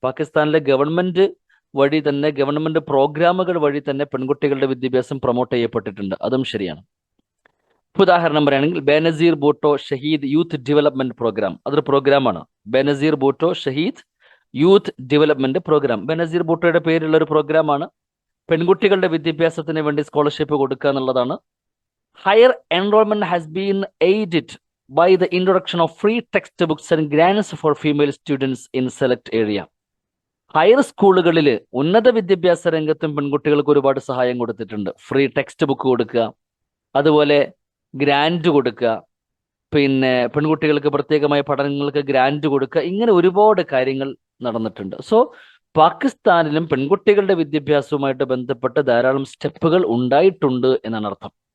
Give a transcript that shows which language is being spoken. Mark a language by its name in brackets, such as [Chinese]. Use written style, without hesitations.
[Malayalam] പാകിസ്ഥാനിലെ ഗവൺമെന്റ് വഴി തന്നെ, ഗവൺമെന്റ് പ്രോഗ്രാമുകൾ വഴി തന്നെ പെൺകുട്ടികളുടെ വിദ്യാഭ്യാസം പ്രൊമോട്ട് ചെയ്യപ്പെട്ടിട്ടുണ്ട്. അതും ശരിയാണ്. ഉദാഹരണം പറയുകയാണെങ്കിൽ Benazir Bhutto Shaheed youth development programme, അതൊരു പ്രോഗ്രാമാണ്. Benazir Bhutto Shaheed youth development programme, Benazir ഭൂട്ടോയുടെ പേരിലുള്ള ഒരു പ്രോഗ്രാമാണ്. പെൺകുട്ടികളുടെ വിദ്യാഭ്യാസത്തിന് വേണ്ടി സ്കോളർഷിപ്പ് കൊടുക്കുക എന്നുള്ളതാണ്. [English] Higher enrolment has been aided by the introduction of free textbooks and grants for female students in select area. [Malayalam] Higher സ്കൂളുകളിൽ, ഉന്നത വിദ്യാഭ്യാസ രംഗത്തും പെൺകുട്ടികൾക്ക് ഒരുപാട് സഹായം കൊടുത്തിട്ടുണ്ട്. ഫ്രീ ടെക്സ്റ്റ് ബുക്ക് കൊടുക്കുക, അതുപോലെ ഗ്രാൻഡ് കൊടുക്കുക, പിന്നെ പെൺകുട്ടികൾക്ക് പ്രത്യേകമായ പഠനങ്ങൾക്ക് ഗ്രാൻഡ് കൊടുക്കുക, ഇങ്ങനെ ഒരുപാട് കാര്യങ്ങൾ നടന്നിട്ടുണ്ട്. സോ പാകിസ്ഥാനിലും പെൺകുട്ടികളുടെ വിദ്യാഭ്യാസവുമായിട്ട് ബന്ധപ്പെട്ട് ധാരാളം സ്റ്റെപ്പുകൾ ഉണ്ടായിട്ടുണ്ട് എന്നാണ് അർത്ഥം.